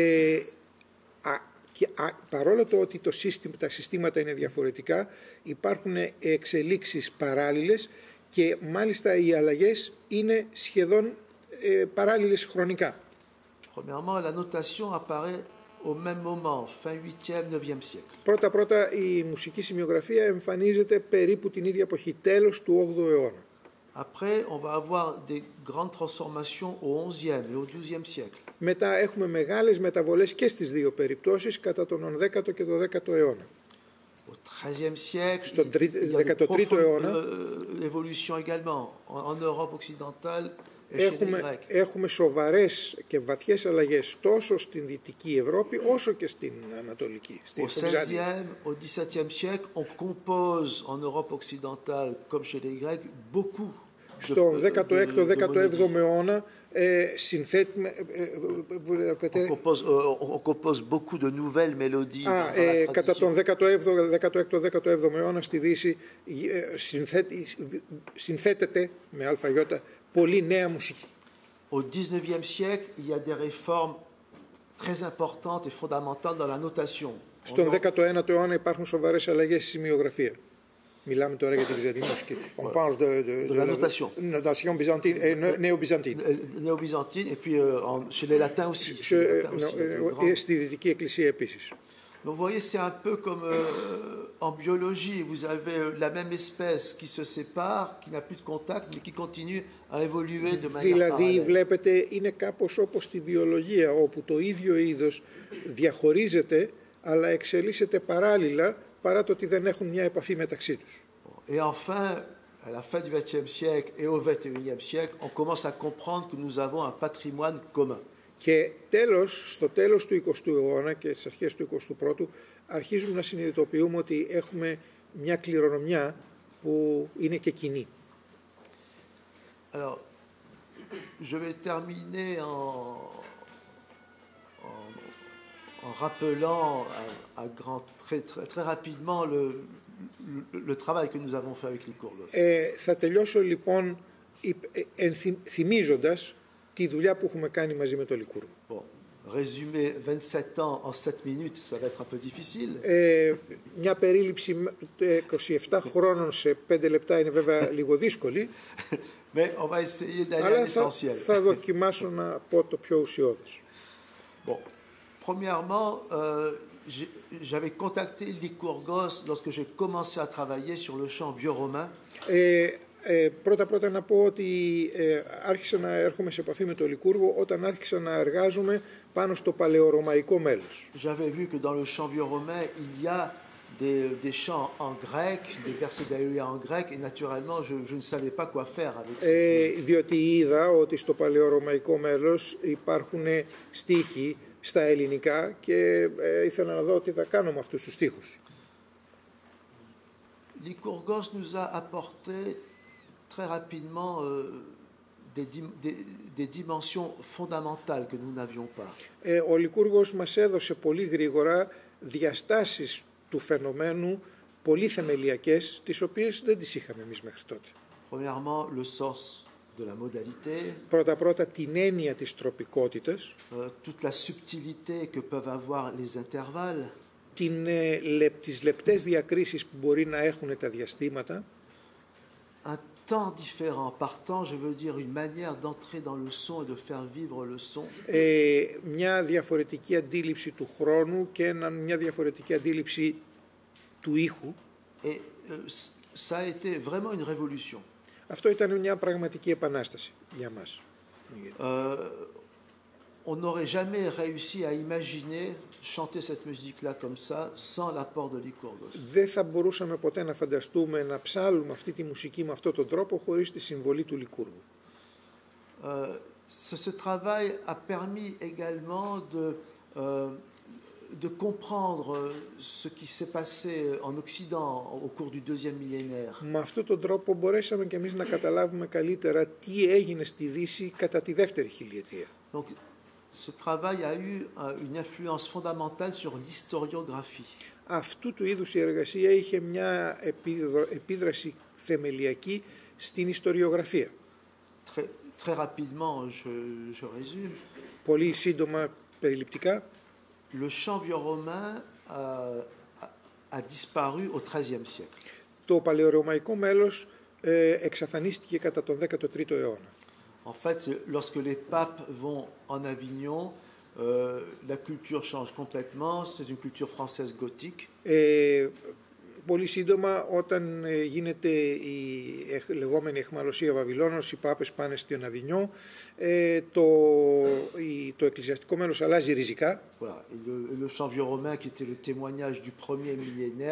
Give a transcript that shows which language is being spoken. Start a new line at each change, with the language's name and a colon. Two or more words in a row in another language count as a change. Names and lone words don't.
Greek: Παρόλο το ότι τα συστήματα είναι διαφορετικά, υπάρχουν εξελίξεις παράλληλες και μάλιστα οι αλλαγές είναι σχεδόν παράλληλες χρονικά.
French: Premièrement, la notation apparaît au même moment, fin 8e, 9e siècle.
Greek: Πρώτα η μουσική σημειογραφία εμφανίζεται περίπου την ίδια εποχή, τέλος του 8ου αιώνα.
French: Après, on va avoir des grandes transformations au 11e et au 12e siècle.
Greek: Μετά έχουμε μεγάλες μεταβολές και στις δύο περιπτώσεις κατά τον 10ο και τον 10ο αιώνα.
French: Au 13e siècle,
Greek: Στον
French: il y a de
Greek: 13ο αιώνα
French: évolutions également en Europe occidentale.
Greek: Έχουμε σοβαρές και βαθιές αλλαγές τόσο στην Δυτική Ευρώπη όσο και στην Ανατολική.
French: Au 16e, au 17e siècle, on compose en Europe occidentale, comme chez les Grecs, beaucoup.
Greek: Στον 16ο-17ο αιώνα
French: on compose beaucoup de nouvelles mélodies.
Greek: Κατά τον 16ο-17ο αιώνα στη Δύση συνθέτεται με αλφαγιώτα πολύ νέα μουσική.
French: Au 19e siècle, il y a des réformes très importantes et fondamentales dans la notation.
Greek: Στον 19ο αιώνα υπάρχουν σοβαρές αλλαγές στη σημειογραφία. Μιλάμε τώρα για τη βυζαντινή μουσική.
French: On parle de la notation. Notation byzantine et néo-byzantine. Néo-byzantine et puis chez les latins aussi.
Greek: Στη Δυτική Εκκλησία επίσης.
French: Vous voyez, c'est un peu comme en biologie, vous avez la même espèce qui se sépare, qui n'a plus de contact, mais qui continue à évoluer de manière
Greek: Δηλαδή,
French: parallèle.
Greek: βλέπετε, είναι κάπως όπως στη βιολογία, όπου το ίδιο είδος διαχωρίζεται, αλλά εξελίσσεται παράλληλα, παρά το ότι δεν έχουν μια επαφή μεταξύ τους.
French: Et enfin, à la fin du XXe siècle et au XXIe siècle, on commence à comprendre que nous avons un patrimoine commun.
Greek: Και τέλος, στο τέλος του 20ου αιώνα και στις αρχές του 21ου, αρχίζουμε να συνειδητοποιούμε ότι έχουμε μια κληρονομιά που είναι και κοινή.
French: Alors, je vais terminer en rappelant très rapidement le travail que nous avons fait avec les Kourgos.
Greek: Θα τελειώσω λοιπόν θυμίζοντας τη δουλειά που έχουμε κάνει μαζί με το Λικούργο.
French: Bon. résumer 27 ans en 7 minutes, ça va être un peu difficile.
Greek: Μια περίληψη 27 χρόνων σε 5 λεπτά είναι βέβαια λίγο δύσκολη.
French: Mais on va essayer d'aller à
Greek: Αλλά
French: l'essentiel.
Greek: θα δοκιμάσω να πω το πιο ουσιώδες.
French: Bon, premièrement, j'avais contacté Lycourgos lorsque j'ai commencé à travailler sur le chant vieux romain.
Greek: Πρώτα να πω ότι άρχισα να έρχομαι σε επαφή με το Λικούργο όταν άρχισα να εργάζομαι πάνω στο παλαιορωμαϊκό μέλος.
French: J'avais vu que dans le chant vieux romain, il y a des chants en grec, des versets d'Alléluia en grec, et naturellement, je ne savais pas quoi faire avec ça.
Greek: Διότι είδα ότι στο παλαιορωμαϊκό μέλος υπάρχουν στίχοι στα ελληνικά και ήθελα να δω τι θα κάνω με αυτούς τους στίχους.
French: Lycourgos nous a apporté très rapidement des dimensions fondamentales que nous n'avions pas.
Greek: Ο Λικούργος μας έδωσε πολύ γρήγορα διαστάσεις του φαινομένου πολύ θεμελιακές, τις οποίες δεν τις είχαμε εμείς μέχρι τότε.
French: Premièrement, le sens de la modalité.
Greek: Πρώτα την έννοια της τροπικότητας.
French: Toute la subtilité que peuvent avoir les intervalles.
Greek: Τις λεπτές διακρίσεις που μπορεί να έχουν τα διαστήματα.
French: Un temps différent. Par temps, je veux dire une manière d'entrer dans le son et de faire vivre le son.
Greek: Μια διαφορετική αντίληψη του χρόνου και μια διαφορετική αντίληψη του ήχου.
French: Et ça a été vraiment une révolution.
Greek: Αυτό ήταν μια πραγματική επανάσταση για μας.
French: On n'aurait jamais réussi à imaginer chanter cette musique-là comme ça sans l'apport de Lycourgos.
Greek: Δεν θα μπορούσαμε ποτέ να φανταστούμε να ψάλουμε αυτή τη μουσική με αυτόν τον τρόπο χωρίς τη συμβολή του Λικούργου.
French: Ce travail a permis également de comprendre ce qui s'est passé en Occident au cours du deuxième millénaire.
Greek: Με αυτόν τον τρόπο μπορέσαμε και εμείς να καταλάβουμε καλύτερα τι έγινε στη Δύση κατά τη δεύτερη χιλιετία.
French: Donc, ce travail a eu une influence fondamentale sur l'historiographie.
Greek: Αυτού του είδους η εργασία είχε μια επίδραση θεμελιακή στην ιστοριογραφία.
French: Très rapidement, je résume.
Greek: Πολύ σύντομα, περιληπτικά.
French: Le chant vieux romain a disparu au XIIIe siècle.
Greek: Το παλαιορωμαϊκό μέλος εξαφανίστηκε κατά τον 13ο αιώνα.
French: En fait, lorsque les papes vont en Avignon, la culture change complètement. C'est une culture française gothique.
Greek: Πολύ σύντομα, όταν γίνεται η λεγόμενη αιχμαλωσία Βαβυλώνος, οι πάπες πάνε στην Αβινιό, το εκκλησιαστικό μέλος αλλάζει ριζικά.
French: Voilà. Et le chant vieux romain, qui était le témoignage du premier millénaire,